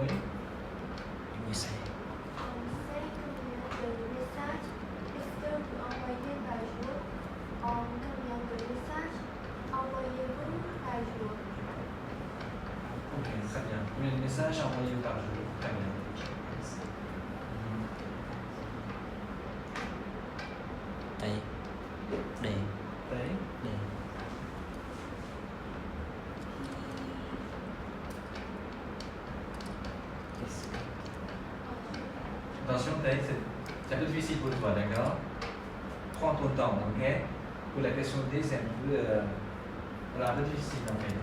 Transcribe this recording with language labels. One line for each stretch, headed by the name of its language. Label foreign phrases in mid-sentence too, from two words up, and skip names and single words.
French: Oui, c'est. En 5 combien de messages est-ce que vous envoyez par jour? En combien de messages envoyez-vous par jour? Ok, très bien. Combien de messages envoyés par jour? Très bien.
Vietnamese: Đây. Để. Đấy. Để.
French: Attention, c'est un peu difficile pour toi, d'accord? Prends ton temps, ok? Pour la question D, c'est un peu, voilà, un peu difficile en fait.